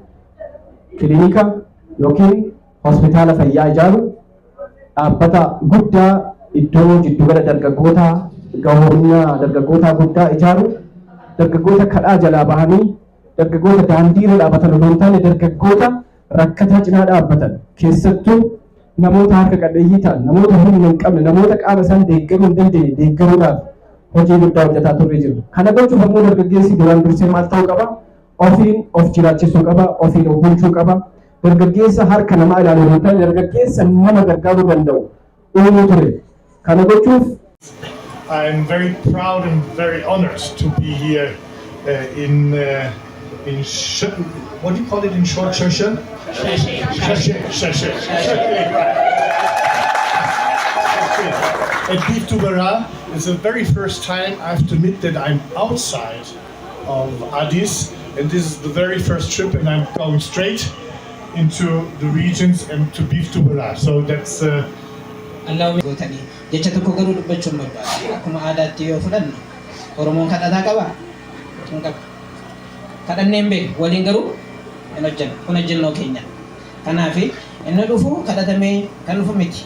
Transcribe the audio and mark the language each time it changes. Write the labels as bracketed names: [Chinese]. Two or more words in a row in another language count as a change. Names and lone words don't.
[Oromo] kilinika yookiin hospitaala fayyaa ijaaru dhaabbata guddaa iddoo jiddugala dargaggootaa gahoomina dargaggootaa guddaa ijaaru dargaggoota kadhaa jalaa bahanii dargaggoota daandii irra dhaabbatan osoo hin taane dargaggoota rakkataa cinaa dhaabbatan keessattuu namoota harka qalleeyyii ta'an namoota humna hin qabne namoota qaama isaan deeggaruu hin dandeenye deeggaruudhaaf hojii guddaa hojjetaa turre jirra. Kana gochuuf ammoo dargaggeessi duraan dursee maal ta'uu qaba? Ofiin of jiraachisuu qaba, ofiin of bulchuu qaba. Dargaggeessa harka namaa ilaaluu hin taane dargaggeessa nama gargaaruu danda'u uumuu ture. Kana gochuuf [English] I'm very proud and very honored to be here what do you call it in short? Shashan? Shashan. At Biiftuun Birraa, it's the very first time I have to admit that I'm outside of Addis, and this is the very first trip, and I'm going straight into the regions and to Biiftuun Birraa. So that's. [Oromo] Jecha tokko garuu dubbachuun barbaada. Akkuma aadaatti yoo fudhannu Oromoon kadhataa qaba. Kadhanneen beeku waliin garuu hin hojjennu. Kun hojjennoo keenya. Kanaaf inni dhufu kadhatamee kan dhufu miti.